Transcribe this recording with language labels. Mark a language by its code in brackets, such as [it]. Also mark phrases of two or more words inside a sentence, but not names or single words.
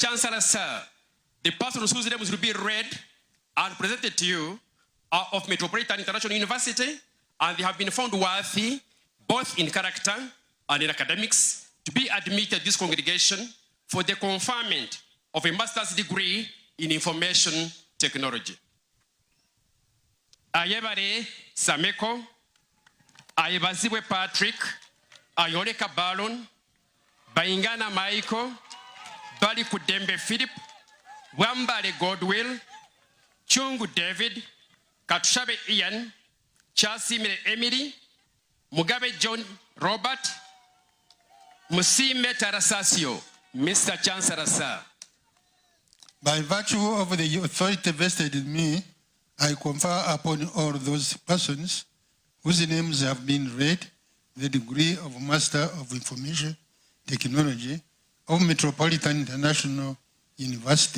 [en] Chancellor, sir, the persons whose names will be read and presented to you are of Metropolitan International University, and they have been found worthy, both in character and in academics, to be admitted to this congregation for the conferment of a master's degree in information technology. Ayebare Sameko, Ayebazibwe Patrick, Ayoleka Balon, Baingana Michael, Bali Kudembe Philip, Wambale Godwill, Chungu David, Katushabe Ian, Chasimire Emily, Mugabe John Robert, Musime Tarasasio. Mr. Chancellor, sir. By virtue of the authority vested in me, I confer upon all those persons whose names have been read the degree of Master of Information Technology of Metropolitan International University.